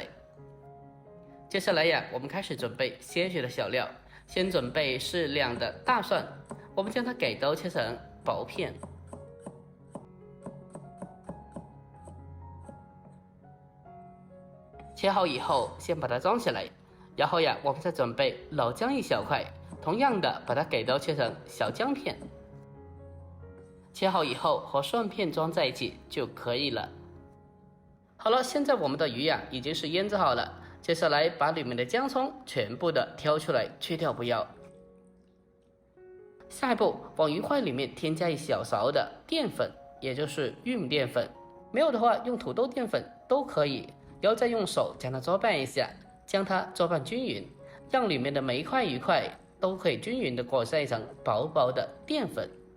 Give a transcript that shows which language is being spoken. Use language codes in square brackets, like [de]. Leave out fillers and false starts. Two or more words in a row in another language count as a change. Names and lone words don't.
[zh] 接下來呀，我們開始準備些許的小料，先準備適量的大蒜，我們將它改刀切成薄片。切好以後先把它裝起來。然後呀，我們再準備老薑一小塊，同樣的把它改刀切成小薑片。切好以後和蒜片裝在一起就可以了。好了，現在我們的魚呀已經是醃製好了，接下來把裡面的薑蔥全部的挑出來，去掉不要。下一步往魚塊裡面添加一小勺的澱粉，也就是玉米澱粉，沒有的話用土豆澱粉都可以，然後再用手將它焯拌一下，將它焯拌均勻，讓裡面的每一塊魚塊都可以均勻的裹上一層薄薄的澱粉。